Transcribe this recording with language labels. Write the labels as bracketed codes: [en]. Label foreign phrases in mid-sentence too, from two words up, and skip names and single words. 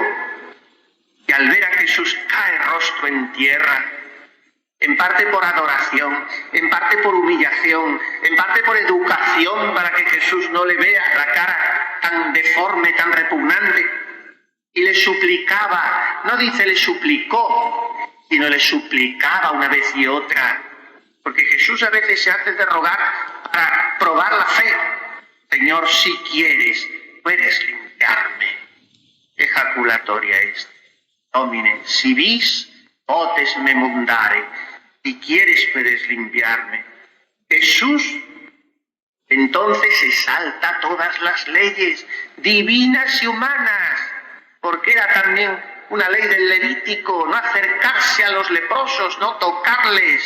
[es] Y al ver a Jesús cae rostro en tierra, en parte por adoración, en parte por humillación, en parte por educación para que Jesús no le vea la cara tan deforme, tan repugnante, y le suplicaba, no dice le suplicó, sino le suplicaba una vez y otra. Porque Jesús a veces se hace de rogar para probar la fe. Señor, si quieres, puedes limpiarme. [la] Ejaculatoria est. Domine, si vis, potes me mundare. [es] Si quieres, puedes limpiarme. Jesús entonces se salta todas las leyes divinas y humanas, porque era también una ley del Levítico, no acercarse a los leprosos, no tocarles.